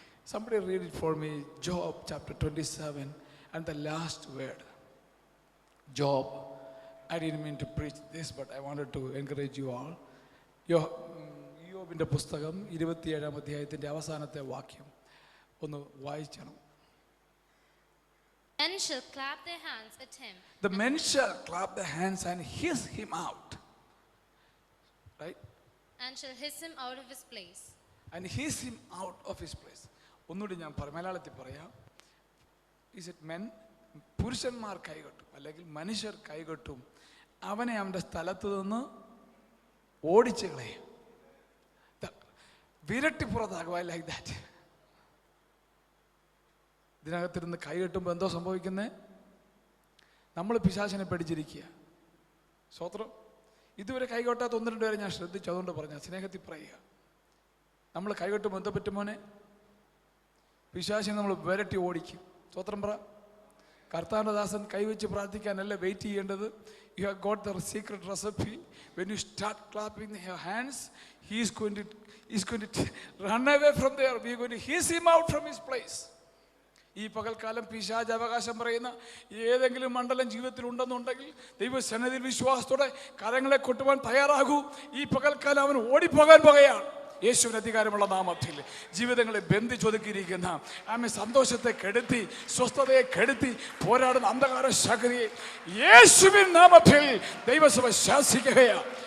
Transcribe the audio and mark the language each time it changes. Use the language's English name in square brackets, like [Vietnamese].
[English] Somebody read it for me, Job chapter 27 and the last word. Job. I didn't mean to preach this, but I wanted to encourage you all. [Malayalam] യോബിൻ്റെ പുസ്തകം 27-ാം അധ്യായത്തിൻ്റെ അവസാനത്തെ വാക്യം ഒന്ന് വായിക്കണം. [English] Men shall clap their hands at him. The men shall clap their hands and hiss him out. Right? And shall hiss him out of his place. And hiss him out of his place. [Malayalam] ഒന്നുകൂടി ഞാൻ മലയാളത്തിൽ പറയാം. [English] Is it men? [Malayalam] പുരുഷന്മാർ കൈകൊട്ടും അല്ലെങ്കിൽ മനുഷ്യർ കൈകൊട്ടും, അവനെ അവൻ്റെ സ്ഥലത്ത് നിന്ന് ഓടിച്ചു കളയും. വിരട്ടിപ്പുറത്താകുക, [English] Like that. [Malayalam] ഇതിനകത്തിരുന്ന് കൈകെട്ടുമ്പോൾ എന്തോ സംഭവിക്കുന്നത്? നമ്മൾ പിശാചിനെ പേടിച്ചിരിക്കുക. സ്വത്രം. ഇതുവരെ കൈകൊട്ടാത്ത 1-2 പേരെ ഞാൻ ശ്രദ്ധിച്ചു, അതുകൊണ്ട് പറഞ്ഞ സ്നേഹത്തിൽ പറയുക. നമ്മൾ കൈകൊട്ടുമ്പോൾ എന്തോ പറ്റുമോനെ? പിശാചിനെ നമ്മൾ വിരട്ടി ഓടിക്കും. സ്വത്രം പറ. കർത്താവിൻ്റെ ദാസൻ കൈവച്ച് പ്രാർത്ഥിക്കാനല്ല വെയിറ്റ് ചെയ്യേണ്ടത്. [English] You have got the secret recipe. When you start clapping your hands, he is going to run away from there. We are going to hiss him out from his place. [Malayalam] ഈ പകൽക്കാലം പിശാച് അവകാശം പറയുന്ന ഏതെങ്കിലും മണ്ഡലം ജീവിതത്തിൽ ഉണ്ടെന്നുണ്ടെങ്കിൽ ദൈവസന്നിധിയിൽ വിശ്വാസത്തോടെ കരങ്ങളെ കൊട്ടുവാൻ തയ്യാറാകൂ. ഈ പകൽക്കാലം അവൻ ഓടിപ്പോകാൻ പോകുകയാണ്. യേശുവിന് അധികാരമുള്ള നാമത്തിൽ ജീവിതങ്ങളെ ബന്ധിച്ചൊതുക്കിയിരിക്കുന്ന ആമേ സന്തോഷത്തെ കെടുത്തി സ്വസ്ഥതയെ കെടുത്തി പോരാടുന്ന അന്ധകാര ശക്തിയെ യേശുവിൻ നാമത്തിൽ ദൈവസഭ ശാസിക്കുകയാണ്.